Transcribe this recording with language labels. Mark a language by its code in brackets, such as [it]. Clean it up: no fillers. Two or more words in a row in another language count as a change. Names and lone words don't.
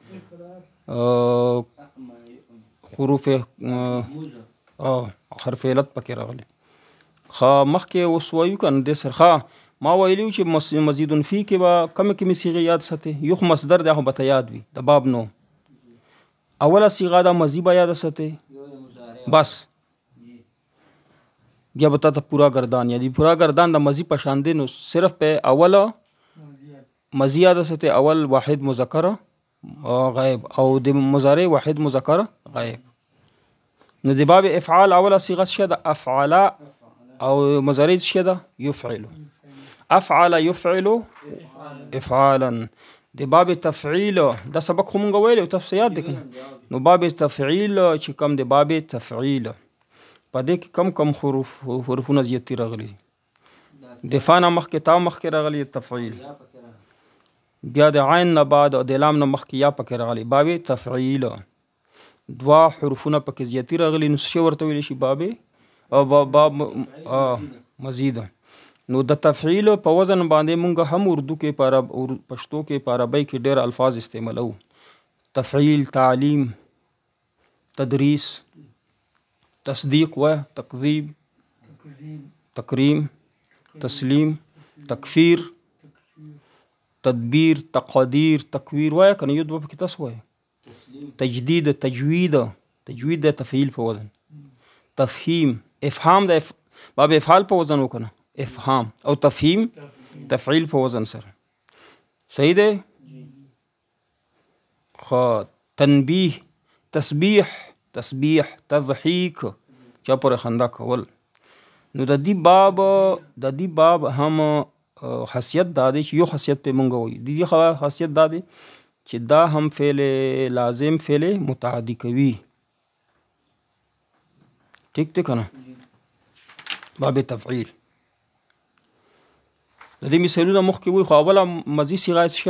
[ps] حروف حرف علت پکې راغلی مخکې اوس وایو که نه دې سره ما ویلي چې [ar] مزید فی [ps] کې به کمې صیغې یاد ساتې یو خو مصدر دی هغه به ته یاد وي د باب نوم اوله صیغه دا مضی به یاده ساتې بس بیا به تا ته پورا گردان یادي پورا گردان د مضی په شان دی نو صرف په اوله مضی یاده ساتې اول [ar] واحد مذکره غائب [ps] او د مضارع [ar] واحد مذکر غائب [ps] نو د باب افعال اوله صيغه څه ده افعل او مضارع څه ده يفعل [ar] افعل يفعل افعالا [ps] د باب تفعیل دا سبق خو مونږ ویلی تاسو یاد دی کنه نو باب تفعیل چې کوم د باب تفعیل په دې کې کم حروفونه زیاتې راغلي د فا نه مخکې تا مخکې راغلي تفعیل بیا د عین نه بعد او د لام نه مخکې یا پکې راغلی باب تفعیل دوه حروفونه پکې زیاتی راغلي نو څه ورته ویلی شي باب مزید نو د تفعیل په وزن باندې مونږ هم اردو کې پښتو کې په عربی کې ډېر الفاظ استعمالو تفعیل تعلیم تدریس تصدیق و تکذیب تکریم تسلیم تکفیر تدبیر تقدیر تکویر وایه کنه یو دوه پکې تاسو وایه تجدید تجوید د تفعیل په وزن تفهیم افهام د باب افعال په وزن وکنه افهام او تفهیم تفعیل په وزن سره صحیح دی تنبیه تسبیح تضحیک چا پورې خندا کول نو د دې باب هم خاصیت دا دی چې یو خاصیت په مونږ وایي د دې خاصیت دا دی چې دا هم [ar] فعل لازم فعل متعدی [ps] کوي ٹھیک دی که نه باب تفعیل د دې مثالونه مخکې وایي خو اوله مضی صیغه څه